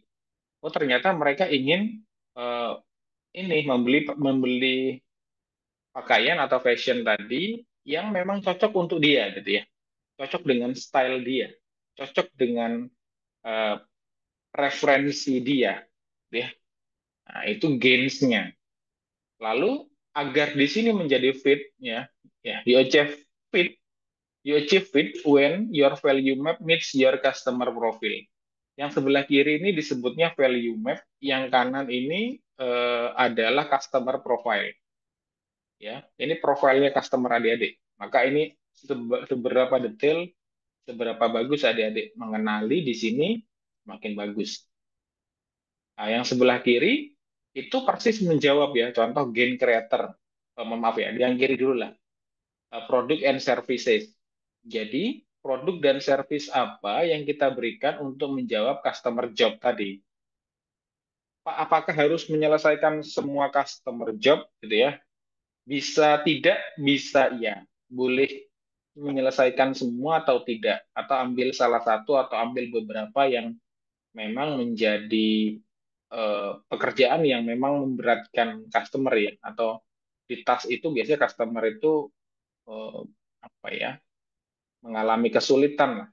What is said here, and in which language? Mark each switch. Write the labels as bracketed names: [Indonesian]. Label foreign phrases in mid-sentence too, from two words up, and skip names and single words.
[Indonesian] Oh, ternyata mereka ingin eh, ini membeli membeli pakaian atau fashion tadi yang memang cocok untuk dia gitu ya, cocok dengan style dia, cocok dengan eh, referensi dia, ya. Nah, itu gainsnya. Lalu agar di sini menjadi fit, ya, fit, [English] you achieve fit when your value map meets your customer profile. [Indonesian] Yang sebelah kiri ini disebutnya [English] value map, [Indonesian] yang kanan ini adalah [English] customer profile. [Indonesian] Ya, ini profilnya customer adik-adik. Maka ini seberapa detail, seberapa bagus adik-adik mengenali di sini, makin bagus. Nah, yang sebelah kiri itu persis menjawab ya, contoh [English] gain creator. [Indonesian] Maaf ya, yang kiri dulu lah. [English] Product and services. [Indonesian] Jadi, produk dan service apa yang kita berikan untuk menjawab [English] customer job [Indonesian] tadi? Pak, apakah harus menyelesaikan semua [English] customer job [Indonesian] gitu ya? Bisa tidak, bisa ya. Boleh menyelesaikan semua atau tidak, atau ambil salah satu atau ambil beberapa yang memang menjadi pekerjaan yang memang memberatkan customer ya, atau di tas itu biasanya customer itu eh, apa ya, mengalami kesulitan lah.